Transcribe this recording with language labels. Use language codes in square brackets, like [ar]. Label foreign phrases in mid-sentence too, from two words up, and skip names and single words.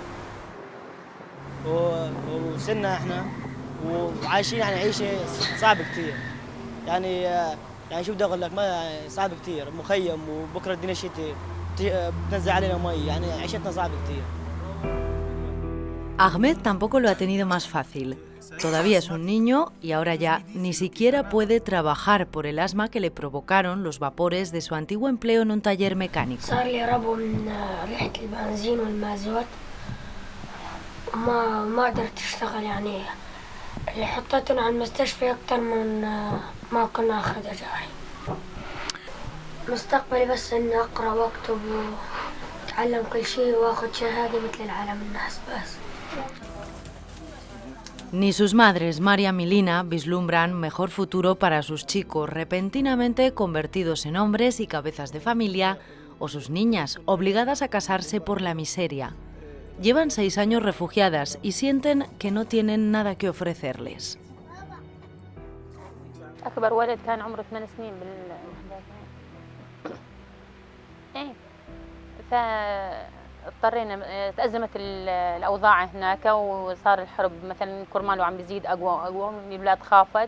[ar] وسنة احنا وعايشين يعني عيشة صعبة كتير يعني شو بدي اقول لك ما صعب كتير مخيم وبكره الدنيا شتي بتنزل علينا مي يعني عيشتنا صعبة كتير. [es] Ahmed tampoco lo ha tenido más fácil. Todavía es un niño y ahora ya ni siquiera puede trabajar por el asma que le provocaron los vapores de su antiguo empleo en un taller mecánico. [ar] صار لي ربو من ريحة البنزين والمازوت ما قدرت أشتغل يعني اللي حطيتنا على المستشفى أكتر من ما كنا أخذ أجاري. مستقبلي بس إني أقرأ وأكتب وأتعلم كل شيء وأخذ شهادة مثل العالم الناس بس. [es] Ni sus madres, Mariam y Lina, vislumbran mejor futuro para sus chicos repentinamente convertidos en hombres y cabezas de familia, o sus niñas obligadas a casarse por la miseria. Llevan 6 años refugiadas y sienten que no tienen nada que ofrecerles. [ar] أكبر ولد كان عمره 8 سنين اضطرينا تأزمت الأوضاع هناك وصار الحرب مثلا كرماله عم بيزيد أقوى البلاد خافت.